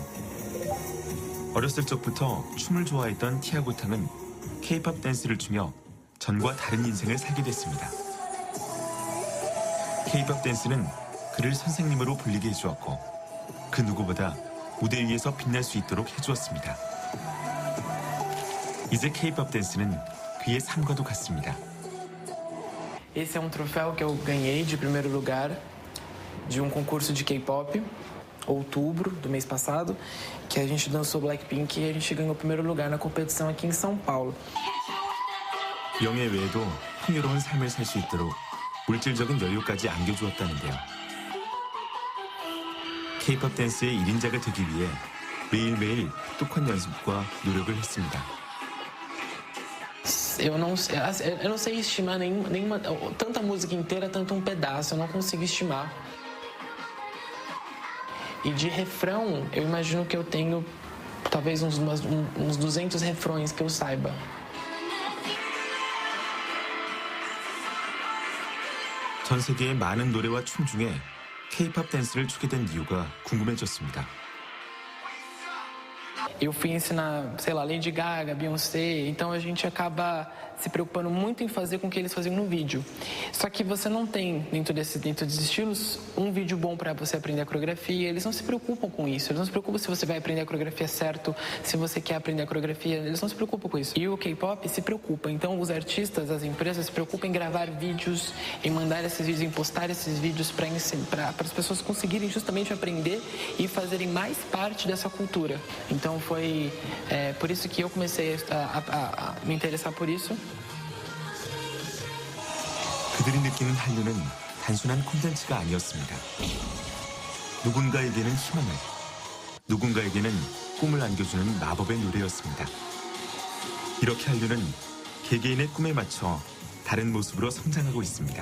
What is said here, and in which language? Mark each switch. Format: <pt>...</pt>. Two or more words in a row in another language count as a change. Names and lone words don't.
<ko>어렸을 적부터 춤을 좋아했던 티아고 탕은 K-팝 댄스를 추며 전과 다른 인생을 살게 됐습니다. K-팝 댄스는 그를 선생님으로 불리게 해주었고 그 누구보다 무대 위에서 빛날 수 있도록 해주었습니다. 이제 K-팝 댄스는 그의 삶과도 같습니다.</ko> <pt>Esse é um troféu que eu ganhei de primeiro lugar de um concurso de K-pop, outubro do mês passado, que a gente dançou Blackpink e a gente ganhou o primeiro lugar na competição aqui em São Paulo.</pt> <ko>영예 외에도 풍요로운 삶을 살 수 있도록 물질적인 여유까지 안겨주었다는데요. K-팝 댄스의 1인자가 되기 위해 매일매일 똑똑한 연습과 노력을 했습니다.</ko> <pt>Eu não sei estimar nenhuma tanta música inteira, tanto um pedaço, eu não consigo estimar. E de refrão, eu imagino que eu tenho talvez uns 200 refrões que eu saiba.</pt> <ko>전 세계의 많은 노래와 춤 중에 K-팝 댄스를 추게 된 이유가 궁금해졌습니다.</ko> <pt>Eu fui ensinar, sei lá, Lady Gaga, Beyoncé, então a gente acaba se preocupando muito em fazer com o que eles faziam no vídeo. Só que você não tem, dentro desses estilos, um vídeo bom para você aprender a coreografia. Eles não se preocupam com isso. Eles não se preocupam se você vai aprender a coreografia certo, se você quer aprender a coreografia. Eles não se preocupam com isso. E o K-pop se preocupa. Então os artistas, as empresas se preocupam em gravar vídeos, em mandar esses vídeos, em postar esses vídeos para as pessoas conseguirem justamente aprender e fazerem mais parte dessa cultura. Então foi por isso que eu comecei a me interessar por isso.</pt> <ko>그들이 느끼는 한류는 단순한 콘텐츠가 아니었습니다. 누군가에게는 희망을, 누군가에게는 꿈을 안겨주는 마법의 노래였습니다. 이렇게 한류는 개개인의 꿈에 맞춰 다른 모습으로 성장하고 있습니다.</ko>